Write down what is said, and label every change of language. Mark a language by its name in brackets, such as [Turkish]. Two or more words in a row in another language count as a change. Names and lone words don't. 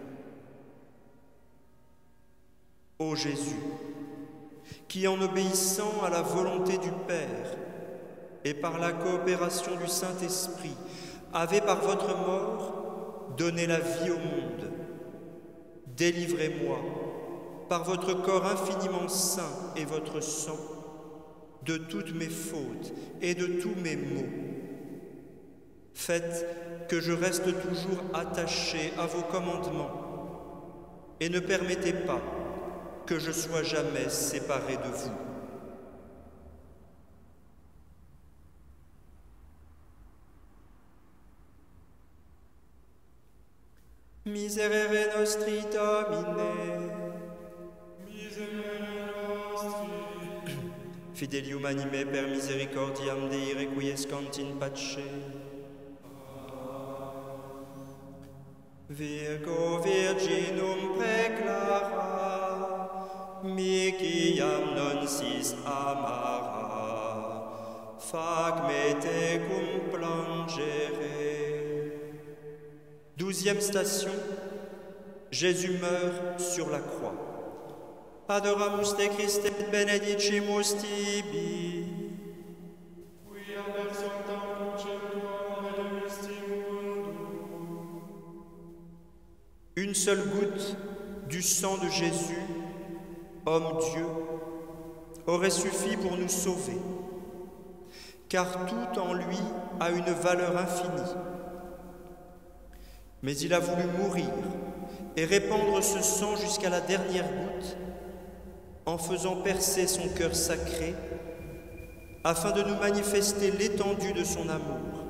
[French] Ô Jésus, qui en obéissant à la volonté du Père et par la coopération du Saint-Esprit, avez par votre mort donné la vie au monde, délivrez-moi, par votre corps infiniment saint et votre sang, de toutes mes fautes et de tous mes maux. Faites que je reste toujours attaché à vos commandements et ne permettez pas que je sois jamais séparé de vous. [Latin] Miserere nostri Domine, Miserere nostri, Fidelium anime per misericordiam Dei requiescant in pace. Virgo Virginum praeclara, Miciam non sis amara, fac me te cum plangere. [French] 12e station, Jésus meurt sur la croix. [Latin] Adoramus te Christe et benedicimus tibi. Quia per sanctam crucem tuam redemisti mundum. [French] Une seule goutte du sang de Jésus, homme-Dieu, aurait suffi pour nous sauver, car tout en lui a une valeur infinie. Mais il a voulu mourir et répandre ce sang jusqu'à la dernière goutte, en faisant percer son cœur sacré, afin de nous manifester l'étendue de son amour.